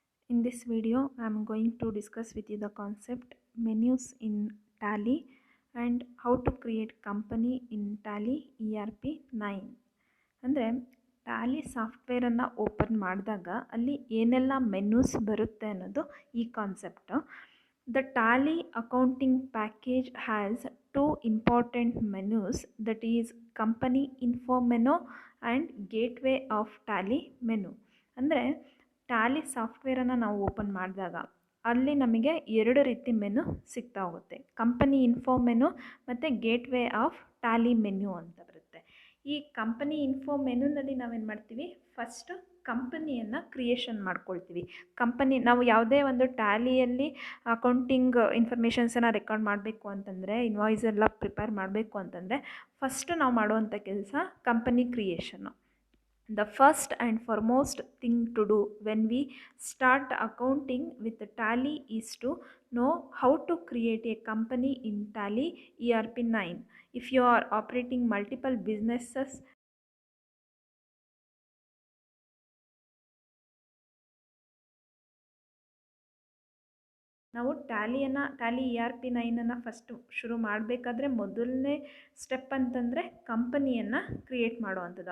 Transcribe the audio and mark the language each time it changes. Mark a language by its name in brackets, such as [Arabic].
[English] In this video I am going to discuss with you the concept menus in Tally and how to create company in Tally ERP 9. [Kannada] ಅಂದರೆ Tally ಸಾಫ್ಟ್ವೇರನ್ನು open ಮಾಡಿದಾಗ ಅಲ್ಲಿ ಏನೆಲ್ಲ ಮೆನ್ಯೂಸ್ ಬರುತ್ತೆ ಅನ್ನೋದು ಈ concept. [English] The Tally accounting package has two important menus, that is company info menu and gateway of Tally menu. [Kannada] ಅಂದರೆ Tally ಸಾಫ್ಟ್ವೇರನ್ನು ನಾವು open ಮಾಡಿದಾಗ ಅಲ್ಲಿ ನಮಗೆ ಎರಡು ರೀತಿ ಮೆನು ಸಿಗ್ತಾ ಹೋಗುತ್ತೆ. ಕಂಪನಿ ಇನ್ಫೋ ಮೆನು ಮತ್ತು ಗೇಟ್ವೇ ಆಫ್ ಟ್ಯಾಲಿ ಮೆನ್ಯೂ ಅಂತ ಬರುತ್ತೆ. ಈ ಕಂಪನಿ ಇನ್ಫೋ ಮೆನುನಲ್ಲಿ ನಾವೇನು ಮಾಡ್ತೀವಿ, ಫಸ್ಟು ಕಂಪನಿಯನ್ನು ಕ್ರಿಯೇಷನ್ ಮಾಡ್ಕೊಳ್ತೀವಿ. ನಾವು ಯಾವುದೇ ಒಂದು ಟ್ಯಾಲಿಯಲ್ಲಿ ಅಕೌಂಟಿಂಗ್ ಇನ್ಫಾರ್ಮೇಷನ್ಸನ್ನು ರೆಕಾರ್ಡ್ ಮಾಡಬೇಕು ಅಂತಂದರೆ, ಇನ್ವಾಯ್ಸ್ ಎಲ್ಲ ಪ್ರಿಪೇರ್ ಮಾಡಬೇಕು ಅಂತಂದರೆ ಫಸ್ಟು ನಾವು ಮಾಡುವಂಥ ಕೆಲಸ company creation. [English] The first and foremost thing to do when we start accounting with Tally is to know how to create a company in Tally ERP 9. If you are operating multiple businesses, [Kannada] ನಾವು Tally ERP 9 first ಶುರು ಮಾಡಬೇಕಾದ್ರೆ ಮೊದಲನೇ step ಅಂತಂದರೆ ಕಂಪನಿಯನ್ನು create ಮಾಡುವಂಥದ್ದು.